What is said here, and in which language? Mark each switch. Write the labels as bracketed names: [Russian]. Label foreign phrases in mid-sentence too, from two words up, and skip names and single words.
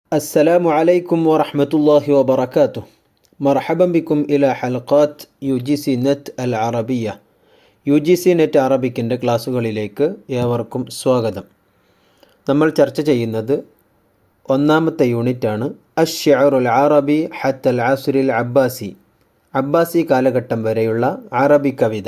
[Arabic] السلام عليكم ورحمة الله وبركاته. مرحبا بكم إلى حلقات UGC നെറ്റ് العربية. [Malayalam] UGC നെറ്റ് അറബിക്കിൻ്റെ ക്ലാസ്സുകളിലേക്ക് ഏവർക്കും സ്വാഗതം. നമ്മൾ ചർച്ച ചെയ്യുന്നത് ഒന്നാമത്തെ യൂണിറ്റാണ് [Arabic] الشعر العربي حتى العصر العباسي [Malayalam] കാലഘട്ടം വരെയുള്ള അറബി കവിത.